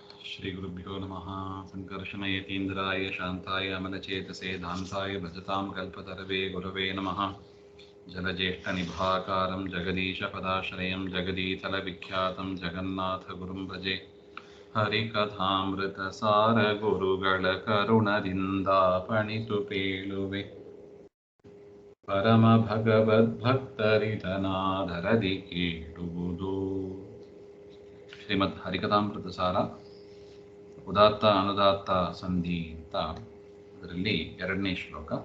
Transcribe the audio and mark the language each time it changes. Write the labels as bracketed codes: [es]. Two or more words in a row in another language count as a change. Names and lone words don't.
[sa] श्रीगुरुभ्यो नमः। संकर्षणयतीन्द्राय शान्ताय अमलचेतसे दान्ताय भजतां कल्पतरवे गुरवे नमः। जलज्येष्ठनिभाकारं जगदीशपदाश्रयं जगदीतलविख्यातं जगन्नाथगुरुं भजे। [kn] ಹರಿಕಥಾಮೃತಸಾರ ಗುರುಗಳ ಕರುಣದಿಂದಾಪಣಿತು ಪೇಳುವೆ ಪರಮ ಭಗವದ್ಭಕ್ತರಿದನಾದರದಿ ಕೇಳುವುದು. ಶ್ರೀಮದ್ ಹರಿಕಥಾಮೃತಸಾರ ಉದಾತ್ತ ಅನುದಾತ್ತ ಸಂಧಿ ಅಂತ ಅದರಲ್ಲಿ 2ನೇ ಶ್ಲೋಕ.